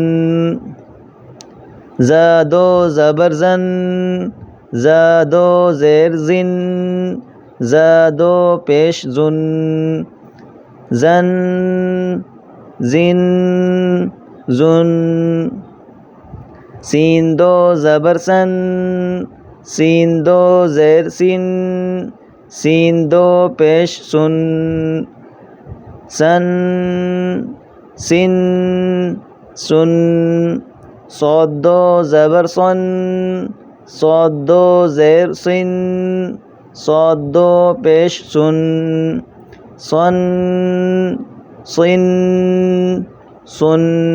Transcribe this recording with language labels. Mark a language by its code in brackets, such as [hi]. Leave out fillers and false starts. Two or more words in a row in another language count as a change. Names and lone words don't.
[ur] زا 2 زبر زن، زا 2 زیر زن، زا 2 پیش زن، زن زن زن۔ سین 2 زبر سن، سین 2 زیر سن، سین 2 پیش سن، سن سن سن۔ صاد 2 زبر صن، صاد 2 زیر سن، صاد 2 پیش سن، صن صن سن۔